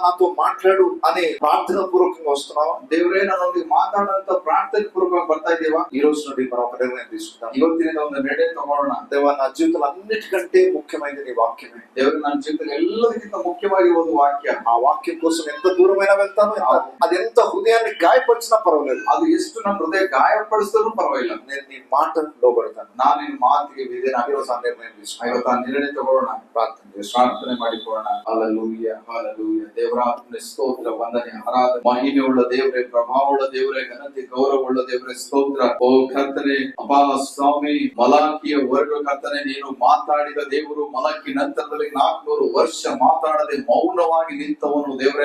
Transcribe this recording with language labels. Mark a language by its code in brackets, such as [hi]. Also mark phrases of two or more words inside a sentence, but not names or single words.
[te] నాతో మాట్లాడు అనే ప్రార్థన పూర్వకంగా వస్తున్నావా? [kn] ದೇವರೇ ನನ್ನೊಂದಿಗೆ ಮಾತಾಡಂತ ಪ್ರಾರ್ಥನೆ ಪೂರ್ವಕವಾಗಿ ಬರ್ತಾ ಇದ್ದೀವಾ? [te] ఈ రోజు నుండి మనం ఒక నిర్ణయం తీసుకుందాం. [kn] ಇವತ್ತಿನಿಂದ ಒಂದು ನಿರ್ಣಯ ತಗೊಳ್ಳೋಣ. [te] దేవా నా జీవితంలో అన్నిటికంటే ముఖ్యమైనది నీ వాక్యమే. [kn] ದೇವರು ನನ್ನ ಜೀವಿತದಲ್ಲಿ ಎಲ್ಲದಕ್ಕಿಂತ ಮುಖ್ಯವಾಗಿರುವುದು ವಾಕ್ಯ. [te] ఆ వాక్యం కోసం ఎంత దూరమైనా వెళ్తాను, అది ఎంత హృదయాన్ని గాయపరిచినా పర్వాలేదు, [kn] ಅದು ಎಷ್ಟು ನನ್ನ ಹೃದಯ ಗಾಯಪಡಿಸಿದ್ರು ಪರವಾಗಿಲ್ಲ, [te] నేను నీ మాట లోబడతాను. [kn] ನಾನು ನಿನ್ನ ಮಾತಿಗೆ ವಿಧೇಯನಾಗಿ [te] ఈరోజు ఆ నిర్ణయం తీసుకుంటాను. [kn] ಇವತ್ತು ಆ ನಿರ್ಣಯ ತಗೊಳ್ಳೋಣ. [te] ప్రార్థన చేస్తాను. [kn] ಪ್ರಾರ್ಥನೆ ಮಾಡಿಕೊಳ್ಳೋಣ. ಹಲ್ಲೆಲೂಯಾ, ಹಲ್ಲೆಲೂಯಾ. ದೇವರಾತ್ಮನೆ ಸ್ತೋತ್ರ, ವಂದನೆ, ಆರಾಧನೆ, ಮಹಿಮೆಯುಳ್ಳ ದೇವರೇ, ಪ್ರಭಾವವುಳ್ಳ ದೇವರೇ, ಘನತೆ ಗೌರವವುಳ್ಳ ದೇವರೇ, ಸ್ತೋತ್ರ. ಓ ಕರ್ತನೆ, ಅಪಾ ಸ್ವಾಮಿ, ಮಲಾಕಿಯ ವರ್ಗ ಕರ್ತನೆ, ನೀನು ಮಾತಾಡಿದ ದೇವರು. ಮಲಕಿ ನಂತರದಲ್ಲಿ 400 ವರ್ಷ ಮಾತಾಡದೆ ಮೌನವಾಗಿ ನಿಂತವನು ದೇವರೇ.